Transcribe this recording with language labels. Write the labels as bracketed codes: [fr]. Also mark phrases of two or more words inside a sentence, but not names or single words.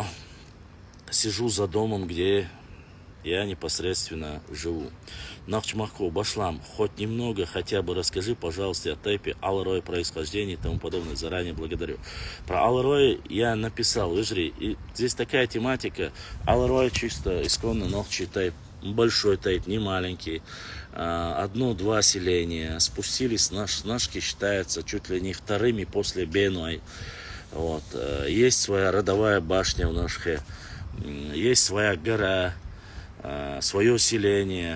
[ru] Сижу за домом, где я непосредственно живу. Нахчмахко, Башлам, хоть немного хотя бы расскажи, пожалуйста, о тайпе Алрой, происхождении и тому подобное. Заранее благодарю. Про Алрой я написал, выжри, и здесь такая тематика. Алрой чисто исконно нохчий тайп, большой тайп, не маленький. Одно-два селения. Спустились, нашки считаются чуть ли не вторыми после Бенуай. Вот. Есть своя родовая башня в Ношхе, есть своя гора, свое селение.